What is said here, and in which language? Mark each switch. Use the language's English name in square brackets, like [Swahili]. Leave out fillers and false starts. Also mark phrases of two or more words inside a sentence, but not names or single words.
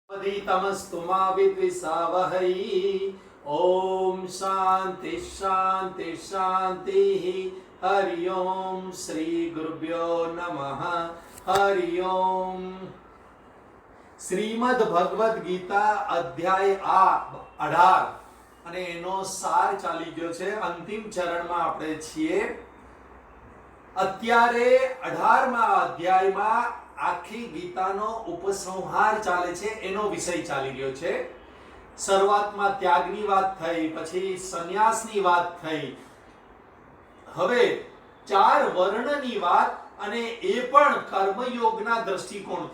[Sanskrit] तमस्तु मा विद्विषावहै। ओम शांति शांति शांति। हरि ओम श्री गुरुभ्यो नमः। हरि ओम। श्रीमद् भगवद गीता अध्याय 18 [Gujarati] અને એનો સાર ચાલી ગયો છે। અંતિમ ચરણમાં આપણે છીએ। અત્યારે 18મા અધ્યાયમાં આખી ગીતાનો ઉપસંહાર ચાલે છે, એનો વિષય ચાલી રહ્યો છે। શરૂઆતમાં ત્યાગની વાત થઈ, પછી સંન્યાસની વાત થઈ, હવે 4 વર્ણની વાત, અને એ પણ કર્મયોગના દૃષ્ટિકોણથી।